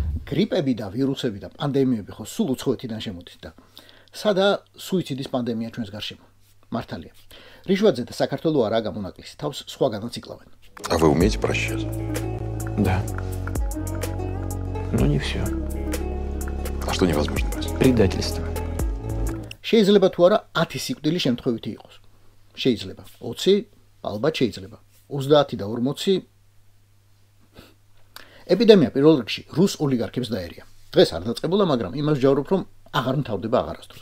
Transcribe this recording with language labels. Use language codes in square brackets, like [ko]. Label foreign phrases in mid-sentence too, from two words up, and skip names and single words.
[ka] გრიპები და ვირუსები და პანდემიები ხო სულ უცხოეთიდან შემოდის და სადა სუიციდის პანდემია ჩვენს გარშემო. მართალია. რიშვაძე და საქართველო არა გამონაკლისი, თავს სხვაგანაც იკლავენ. [ru] А вы умеете прощать? Да. Но не все. А что невозможно простить? Предательство. [ka] შეიძლება თუ არა 10 სიკვდილი შემთხვევითი იყოს. შეიძლება 20, ალბათ შეიძლება 30 და 40. ეპიდემია პირველ რიგში რუს ოლიგარქებს დაერია. დღეს არ დაწყებულა, მაგრამ იმას ჯავრობ, რომ აღარ მთავრდება აღარასდროს.